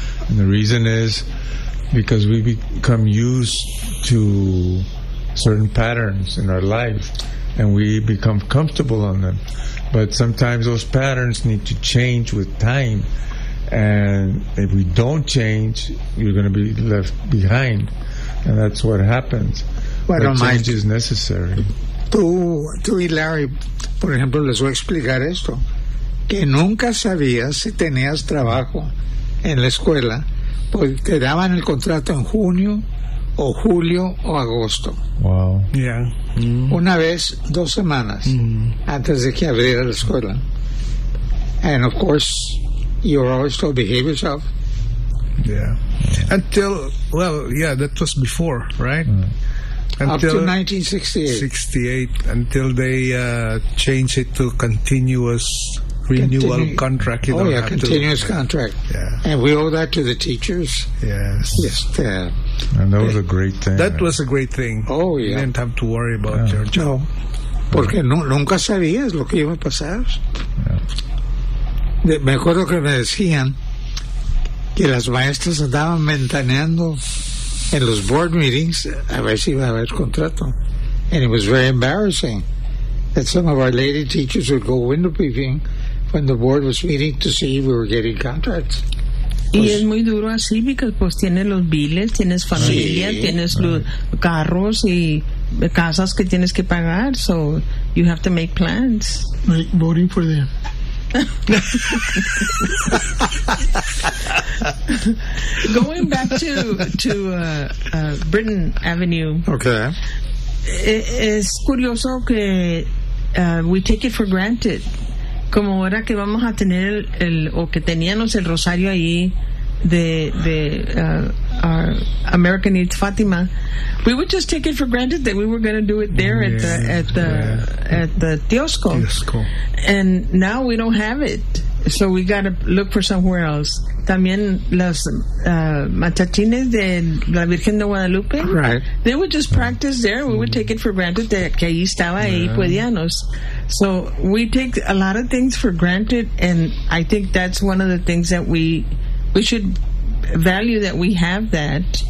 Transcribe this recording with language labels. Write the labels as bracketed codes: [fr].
[en] And the reason is because we become used to certain patterns in our life and we become comfortable on them. But sometimes those patterns need to change with time. And if we don't change, you're going to be left behind. And that's what happens. Is necessary. [es] Tú y Larry, por ejemplo, les voy a explicar esto. Que nunca sabías si tenías trabajo en la escuela, porque te daban el contrato en junio o julio o agosto. [en] Wow. Yeah. [es] Mm. Una vez, dos semanas antes de que abriera la escuela. [en] And of course, you were always told behave yourself. Yeah. That was before, right? Mm. Until 1968. Until they changed it to continuous renewal contract. Continuous contract. Yeah. And we owe that to the teachers. Yes. Yes. And that was a great thing. That was a great thing. Oh, yeah. You didn't have to worry about your job. No. [es] Porque nunca sabías lo que iba a pasar. [en] Yeah. [es] Me acuerdo que me decían que las maestras andaban ventaneando en los board meetings a ver si iba a haber contrato. [en] And it was very embarrassing that some of our lady teachers would go window peeping when the board was meeting to see if we were getting contracts. [es] Y es muy duro así because pues tienes los biles, tienes familia, sí, tienes los carros y casas que tienes que pagar, [en] so you have to make plans. Like voting for them. Going back to Britain Avenue. Okay. [es] Es curioso que [en] we take it for granted. [es] Como ahora que vamos a tener o que teníamos el rosario ahí de [en] our American Needs Fatima, we would just take it for granted that we were going to do it there at the Tiosco. [es] Tiosco. [en] And now we don't have it, so we got to look for somewhere else. [es] También las matachines de la Virgen de Guadalupe, [en] right. They would just practice there. We would take it for granted that [es] que ahí estaba ahí podíamos. [en] So we take a lot of things for granted, and I think that's one of the things that we should value, that we have that.